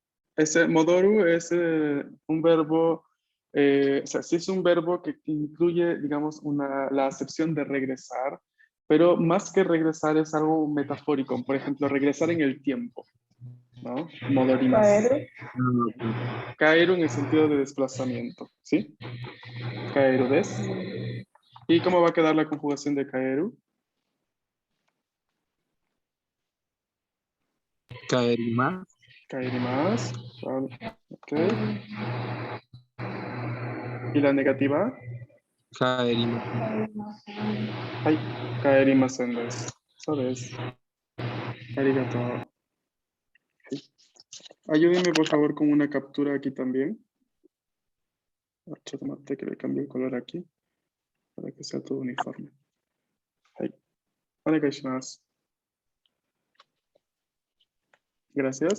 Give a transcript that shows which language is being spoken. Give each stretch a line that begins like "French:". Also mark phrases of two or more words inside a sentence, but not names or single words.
Spanish: Ese modoru es un verbo, o sea, sí es un verbo que incluye, digamos, la acepción de regresar, pero más que regresar es algo metafórico. Por ejemplo, regresar en el tiempo, ¿no?
Japanese: Modorimasu.
Spanish: Kaeru en el sentido de desplazamiento, ¿sí?
Japanese: 帰るです.
Spanish: ¿Y cómo va a quedar la conjugación de kaeru?
Japanese: Kaerimasu. Kaerimasu.
Spanish: Ok. ¿Y la negativa?
Japanese: Kaerimasu. はい、帰りませんです.
Spanish: Eso es. Arigato. Hai. Ayúdenme por favor con una captura aquí también. Tomate que le cambie el color aquí para que sea todo uniforme.
Japanese: はい。お願いします. Gracias.